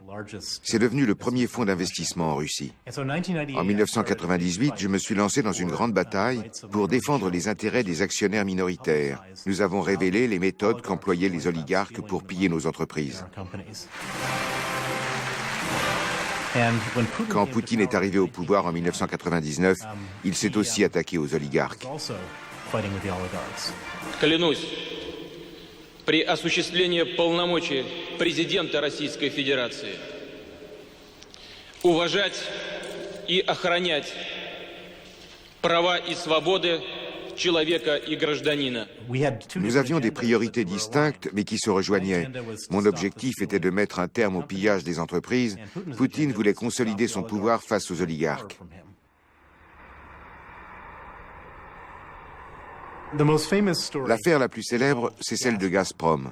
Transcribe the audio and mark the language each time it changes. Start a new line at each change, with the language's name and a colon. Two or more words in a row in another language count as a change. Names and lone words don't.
French: C'est devenu le premier fonds d'investissement en Russie. En 1998, je me suis lancé dans une grande bataille pour défendre les intérêts des actionnaires minoritaires. Nous avons révélé les méthodes qu'employaient les oligarques pour piller nos entreprises. Quand Poutine est arrivé au pouvoir en 1999, il s'est aussi attaqué aux oligarques.
Russian: Клянусь, при осуществлении полномочий президента Российской Федерации уважать и охранять права и свободы человека и гражданина.
French: Nous avions des priorités distinctes, mais qui se rejoignaient. Mon objectif était de mettre un terme au pillage des entreprises. Poutine voulait consolider son pouvoir face aux oligarques. L'affaire la plus célèbre, c'est celle de Gazprom.